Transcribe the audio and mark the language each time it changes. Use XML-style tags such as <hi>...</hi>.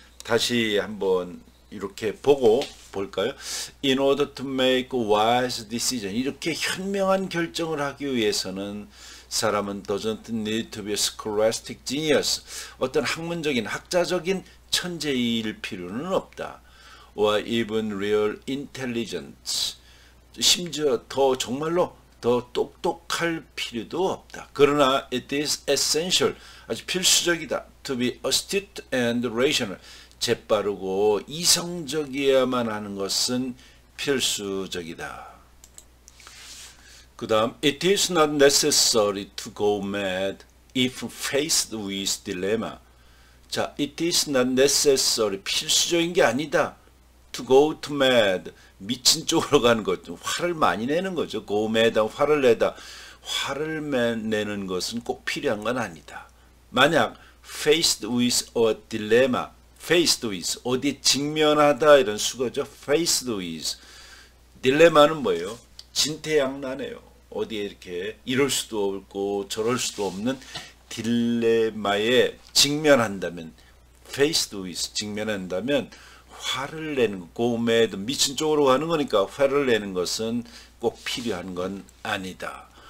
<ko>다시 한번 이렇게 보고 볼까요?</ko> <en>In order to make wise decision,</en> <ko>이렇게 현명한 결정을 하기 위해서는 사람은</ko> <en>doesn't need to be a scholastic genius,</en> <ko>어떤 학문적인, 학자적인 천재일 필요는 없다.</ko> <en>or even real intelligence,</en> <ko>심지어 더 정말로 더 똑똑할 필요도 없다. 그러나</ko> <en>it is essential,</en> <ko>아주 필수적이다.</ko> <en>to be astute and rational,</en> <ko>재빠르고 이성적이어야만 하는 것은 필수적이다. 그 다음,</ko> <en>it is not necessary to go mad if faced with dilemma.</en> <ko>자,</ko> <en>it is not necessary,</en> <ko>필수적인 게 아니다.</ko> <en>to go to mad,</en> <ko>미친 쪽으로 가는 것, 화를 많이 내는 거죠.</ko> <en>go mad,</en> <ko>화를 내다. 화를 내는 것은 꼭 필요한 건 아니다. 만약</ko> <en>faced with a dilemma, faced with,</en> <ko>어디에 직면하다 이런 수거죠.</ko> <en>faced with.</en> <ko>딜레마는 뭐예요? 진퇴양난해요. 어디에 이렇게 이럴 수도 없고 저럴 수도 없는 딜레마에 직면한다면,</ko> <en>faced with,</en> <ko>직면한다면 화를 내는 거,</ko> <en>go mad,</en> <ko>미친 쪽으로 가는 거니까 화를 내는 것은 꼭 필요한 건 아니다.</ko>